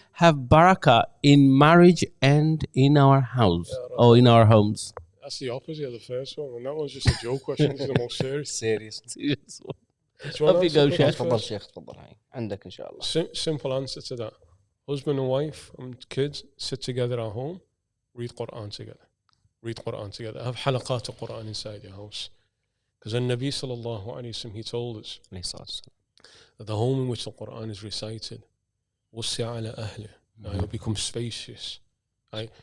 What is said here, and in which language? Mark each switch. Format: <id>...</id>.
<en>have barakah in marriage and in our house or in our homes? That's the opposite of the first one, and that one's just a joke question. This is the most serious. Serious one. Off you go, Sheikh.</en> <ar>تفضل شيخ تفضل هاي عندك إن شاء الله.</ar> <en>Simple answer to that. Husband and wife and kids sit together at home, read Quran together. Read Quran together. Have halaqat of Quran inside your house. Because the Nabi sallallahu alayhi wa sallam, he told us that the home in which the Quran is recited,</en> <ar>وَسِعَ عَلَى أَهْلِهِ,</ar> <en>it will become spacious. Right?</en>